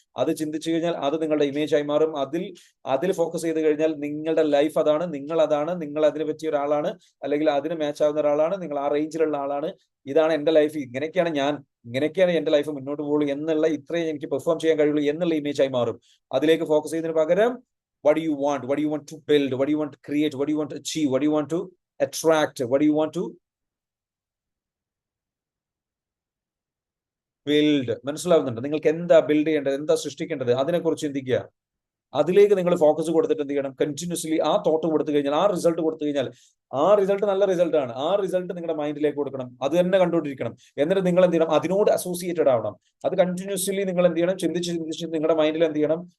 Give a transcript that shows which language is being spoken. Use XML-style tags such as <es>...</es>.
<ml>അത് ചിന്തിച്ചു കഴിഞ്ഞാൽ അത് നിങ്ങളുടെ ഇമേജ് ആയി മാറും. അതിൽ ഫോക്കസ് ചെയ്ത് കഴിഞ്ഞാൽ നിങ്ങളുടെ ലൈഫ് അതാണ്, നിങ്ങൾ അതാണ്, നിങ്ങൾ അതിന് പറ്റിയ ഒരാളാണ്, അല്ലെങ്കിൽ അതിന് മാച്ച് ആവുന്ന ഒരാളാണ്, നിങ്ങൾ ആ റേഞ്ചിലുള്ള ആളാണ്. ഇതാണ് എന്റെ ലൈഫ്, ഇങ്ങനെയൊക്കെയാണ് എന്റെ ലൈഫ് മുന്നോട്ട് പോകുള്ളൂ എന്നുള്ള, ഇത്രയും എനിക്ക് പെർഫോം ചെയ്യാൻ കഴിയുള്ളൂ എന്നുള്ള ഇമേജ് ആയി മാറും. അതിലേക്ക് ഫോക്കസ് ചെയ്യുന്നതിന് പകരം</ml> <en>what do you want to build, what do you want to create, what do you want to achieve, what do you want to attract, what do you want to build?</en> <ml>മനസ്സിലാവുന്നുണ്ട്? നിങ്ങൾക്ക് എന്താ build ചെയ്യേണ്ടത്, എന്താ സൃഷ്ടിക്കേണ്ടത്, അതിനെക്കുറിച്ച് ചിന്തിക്കുക. അതിലേക്ക് നിങ്ങൾ focus കൊടുത്തിട്ട് എന്ത് ചെയ്യണം? കണ്ടിന്യൂസ്ലി ആ തോട്ട് കൊടുത്തു കഴിഞ്ഞാൽ, ആ റിസൾട്ട് കൊടുത്തു കഴിഞ്ഞാൽ, ആ റിസൾട്ട് നല്ല റിസൾട്ട് ആണ്, ആ റിസൾട്ട് നിങ്ങളുടെ മൈൻഡിലേക്ക് കൊടുക്കണം. അത് തന്നെ കണ്ടുകൊണ്ടിരിക്കണം. എന്നിട്ട് നിങ്ങൾ എന്ത് ചെയ്യണം? അതിനോട് അസോസിയേറ്റഡ് ആവണം. അത് കണ്ടിന്യൂസ്ലി നിങ്ങൾ എന്ത് ചെയ്യണം? ചിന്തിച്ച് നിങ്ങളുടെ മൈൻഡിൽ എന്ത് ചെയ്യണം?</ml>